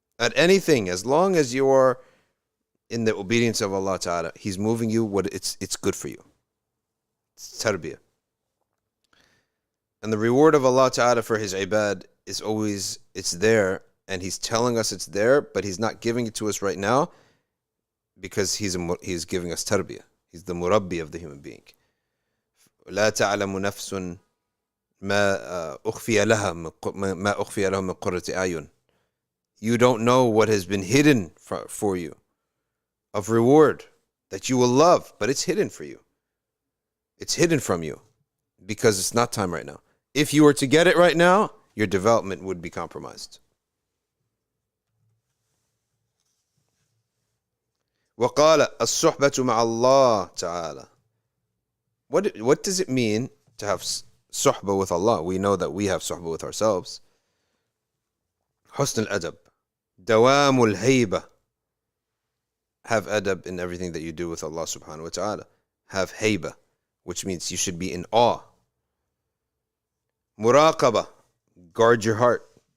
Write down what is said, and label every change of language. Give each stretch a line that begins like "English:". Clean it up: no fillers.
English: At anything, as long as you are in the obedience of Allah Ta'ala, He's moving you, it's good for you. It's tarbiyah. And the reward of Allah Ta'ala for His ibad is always, it's there, and He's telling us it's there, but He's not giving it to us right now because He's giving us tarbiyah. He's the murabbi of the human being.
Arabic: لا تعلم نفس ما أخفي لها من قرة أعين.
English: You don't know what has been hidden for you of reward that you will love, but it's hidden for you. It's hidden from you because it's not time right now. If you were to get it right now, your development would be compromised.
Arabic: وقال الصحبة مع الله تعالى.
English: What does it mean to have suhba with Allah? We know that we have suhba with ourselves.
Arabic: Husn al-adab. دوام الهيبة.
English: Have adab in everything that you do with Allah subhanahu wa ta'ala. Have hayba, which means you should be in awe. Muraqaba. Guard your heart.